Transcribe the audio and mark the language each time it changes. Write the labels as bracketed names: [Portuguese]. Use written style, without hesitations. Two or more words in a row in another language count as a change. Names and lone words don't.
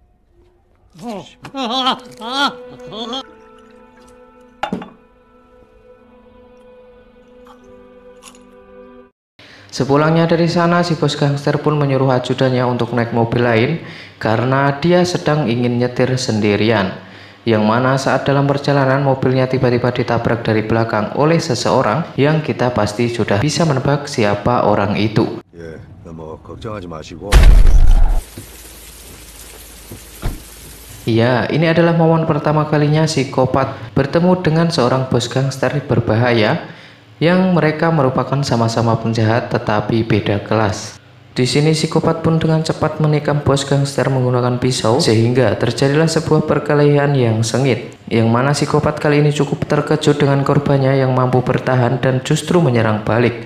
[Indonesian] Sepulangnya dari sana, si bos gangster pun menyuruh ajudannya untuk naik mobil lain karena dia sedang ingin nyetir sendirian. Yang mana saat dalam perjalanan mobilnya tiba-tiba ditabrak dari belakang oleh seseorang yang kita pasti sudah bisa menebak siapa orang itu. [Korean] 예, 뭐 걱정하지 마시고. [Indonesian] Ya, ini adalah momen pertama kalinya psikopat bertemu dengan seorang bos gangster berbahaya yang mereka merupakan sama-sama penjahat tetapi beda kelas. Di sini psikopat pun dengan cepat menikam bos gangster menggunakan pisau, sehingga terjadilah sebuah perkelahian yang sengit, yang mana psikopat kali ini cukup terkejut dengan korbannya yang mampu bertahan dan justru menyerang balik.